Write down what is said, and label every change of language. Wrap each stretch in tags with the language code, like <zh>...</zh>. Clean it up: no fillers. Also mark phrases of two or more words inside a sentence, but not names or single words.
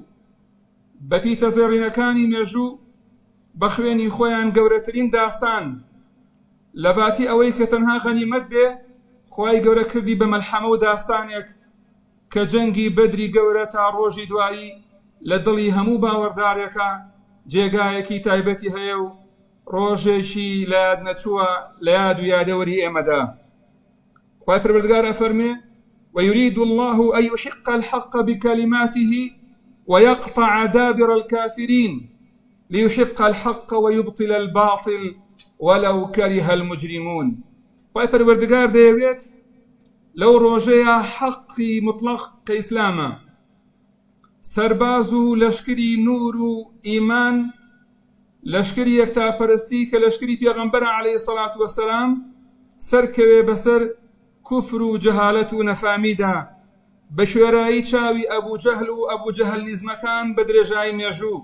<ckb>بە پیتە زێڕینەکانی مێژوو بە خوێنی خۆیان گەورەترین داستان لە باتی ئەوەی کە تەنها غەنیمەت بێ خوای گەورە کردی بە مەلحەمە و داستانێک کە جەنگی بەدری گەورە تا ڕۆژی دوایی لە دڵی هەموو باوەڕدارێکە جێگایەکی تایبەتی هەیە و ڕۆژێکی لە یاد نەچووە لە یاد و یادەوەری ئێمەدا. خوای پەروەردگار ئەفەرمێ</ckb> <ar>ويريد الله أن يحق الحق بكلماته ويقطع دابر الكافرين ليحق الحق ويبطل الباطل ولو كره المجرمون.</ar> <ckb>خوای پەروەردگار دەیەوێت لەو ڕۆژەیە حەقی مطلق کە ئیسلامە سەرباز و لەشکری نور و ئیمان، لەشکری یەکتاپەرستی کە لەشکری پێغەمبەرە</ckb> <ar>عەلەیهی السەڵات وەسەلام</ar> <ckb>سەرکەوێ بەسەر کوفر و جەهالەت و نەفامیدا بە شوێرایی چاوی ئەبوو جەهل و ئەبوو جەهل نیزمەکان بە درێژایی مێژوو.</ckb>